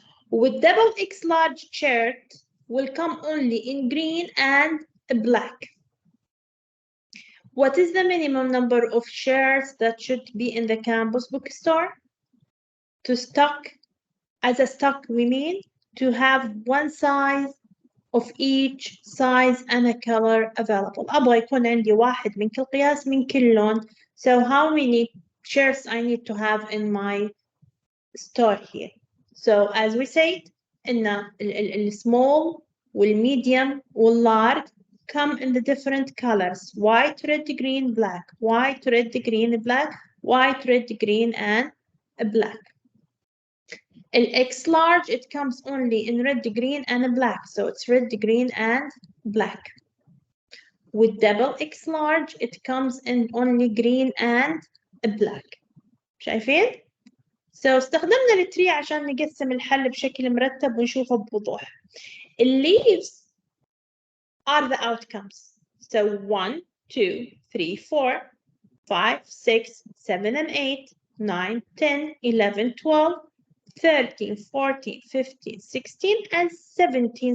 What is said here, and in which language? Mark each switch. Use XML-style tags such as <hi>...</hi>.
<en>With double X large shirt will come only in green and black. What is the minimum number of shirts that should be in the campus bookstore? To stock, as a stock we mean, to have one size of each size and a color available.</en> <ar>أبغى يكون عندي واحد من كل قياس من كل لون.</ar> <en>So how many shirts I need to have in my store here? So as we said, إن small والmedium والlarge come in the different colors: white, red, green, black, white, red, green, black, white, red, green, and black. X large, it comes only in red, green, and black. So it's red, green, and black. With double X large, it comes in only green and black.</en> <ar>شايفين؟ So استخدمنا التري عشان نقسم الحل بشكل مرتب ونشوفه بوضوح.</ar> <en>Leaves are the outcomes. So 1, 2, 3, 4, 5, 6, 7, and 8, 9, 10, 11, 12, 13, 14, 15, 16, and 17.</en>